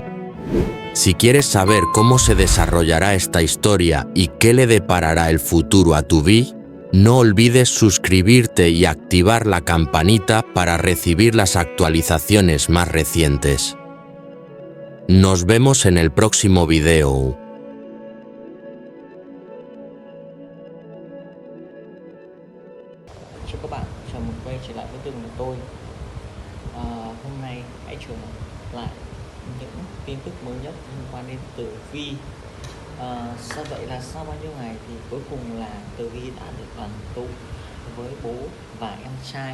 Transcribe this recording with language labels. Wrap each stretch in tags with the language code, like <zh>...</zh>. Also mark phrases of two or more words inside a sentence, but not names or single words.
<es>Si quieres saber cómo se desarrollará esta historia y qué le deparará el futuro a Tuvi, no olvides suscribirte y activar la campanita para recibir las actualizaciones más recientes. Nos vemos en el próximo video.</es> <vi>Chào các bạn, chào mừng quay trở lại với Tường là tôi. Hôm nay hãy trở lại những tin tức mới nhất liên quan đến Tử Vi. Sao vậy là sau bao nhiêu ngày thì cuối cùng là Tử Vi đã được đoàn tụ với bố và em trai.</vi>